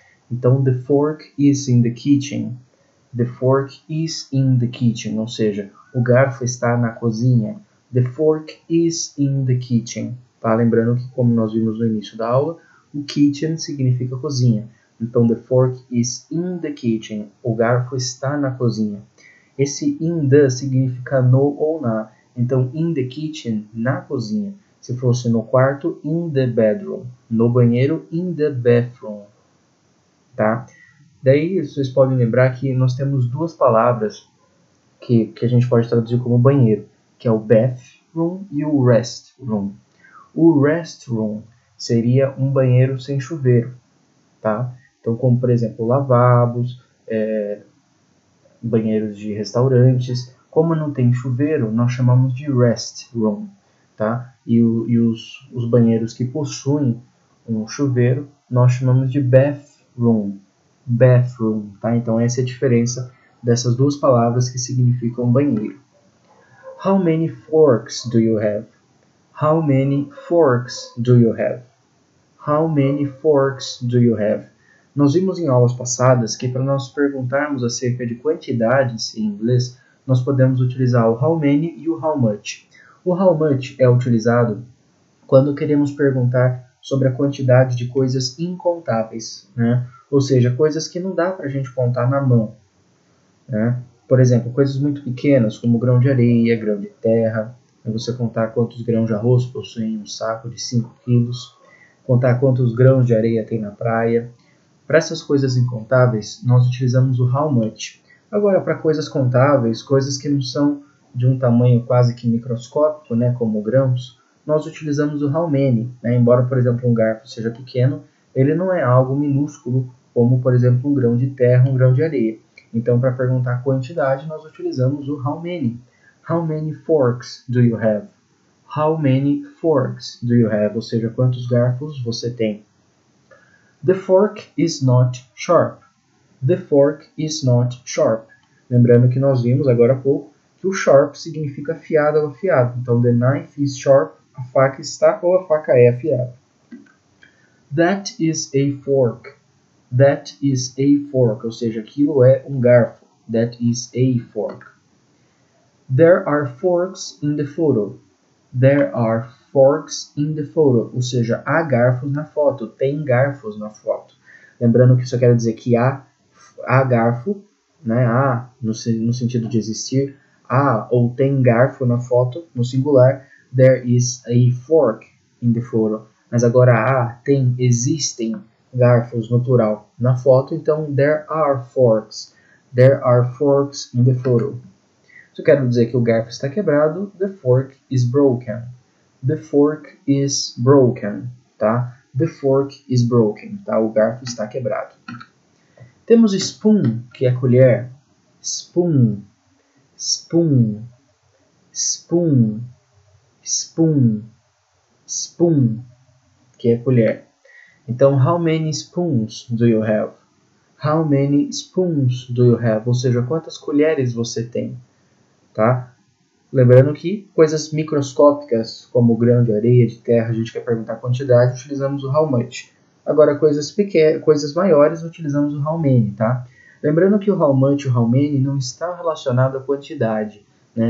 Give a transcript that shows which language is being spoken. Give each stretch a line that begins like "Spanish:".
English: Então, the fork is in the kitchen. The fork is in the kitchen.
Portuguese: Ou seja, o garfo está na cozinha.
English: The fork is in the kitchen.
Portuguese: Tá? Lembrando que, como nós vimos no início da aula, o kitchen significa cozinha. Então, the fork is in the kitchen. O garfo está na cozinha. Esse in the significa no ou na. Então,
English: in the kitchen,
Portuguese: na cozinha. Se fosse no quarto,
English: in the bedroom.
Portuguese: No banheiro,
English: in the bathroom.
Portuguese: Tá? Daí, vocês podem lembrar que nós temos duas palavras que a gente pode traduzir como banheiro, que é o bathroom e o restroom. O restroom seria um banheiro sem chuveiro, tá? Então, como por exemplo, lavabos, banheiros de restaurantes. Como não tem chuveiro, nós chamamos de restroom, tá? E os banheiros que possuem um chuveiro, nós chamamos de bathroom. Bathroom, tá? Então essa é a diferença dessas duas palavras que significam banheiro.
English: How many forks do you have? How many forks do you have? How many forks do you have?
Portuguese: Nós vimos em aulas passadas que para nós perguntarmos acerca de quantidades em inglês, nós podemos utilizar o how many e o how much. O how much é utilizado quando queremos perguntar sobre a quantidade de coisas incontáveis, né? Ou seja, coisas que não dá para a gente contar na mão, né? Por exemplo, coisas muito pequenas como grão de areia, grão de terra, você contar quantos grãos de arroz possuem um saco de 5 quilos, contar quantos grãos de areia tem na praia. Para essas coisas incontáveis, nós utilizamos o how much. Agora, para coisas contáveis, coisas que não são de um tamanho quase que microscópico, né, como grãos, nós utilizamos o how many, né? Embora, por exemplo, um garfo seja pequeno, ele não é algo minúsculo como, por exemplo, um grão de terra, um grão de areia. Então, para perguntar a quantidade, nós utilizamos o how many.
English: How many forks do you have? How many forks do you have?
Portuguese: Ou seja, quantos garfos você tem?
English: The fork is not sharp. The fork is not sharp.
Portuguese: Lembrando que nós vimos agora há pouco que o sharp significa afiado ou afiado. Então,
English: the knife is sharp,
Portuguese: a faca está ou a faca é afiada.
English: That is a fork. That is a fork,
Portuguese: ou seja, aquilo é um garfo.
English: That is a fork. There are forks in the photo. There are forks in the photo,
Portuguese: ou seja, há garfos na foto, tem garfos na foto. Lembrando que isso quer dizer que há garfo, né? Há no sentido de existir, há ou tem garfo na foto, no singular.
English: There is a fork in the photo.
Portuguese: Mas agora existem garfos no plural na foto, então
English: there are forks. There are forks in the photo.
Portuguese: Se eu quero dizer que o garfo está quebrado,
English: the fork is broken. The fork is broken, tá? The fork is broken, tá?
Portuguese: O garfo está quebrado. Temos spoon, que é colher.
English: Spoon, spoon, spoon, spoon, spoon, que é colher. Então, how many spoons do you have? How many spoons do you have?
Portuguese: Ou seja, quantas colheres você tem? Tá? Lembrando que coisas microscópicas, como grão de areia, de terra, a gente quer perguntar a quantidade, utilizamos o how much. Agora, coisas maiores, utilizamos o how many, tá? Lembrando que o how much e o how many não estão relacionados à quantidade. Né?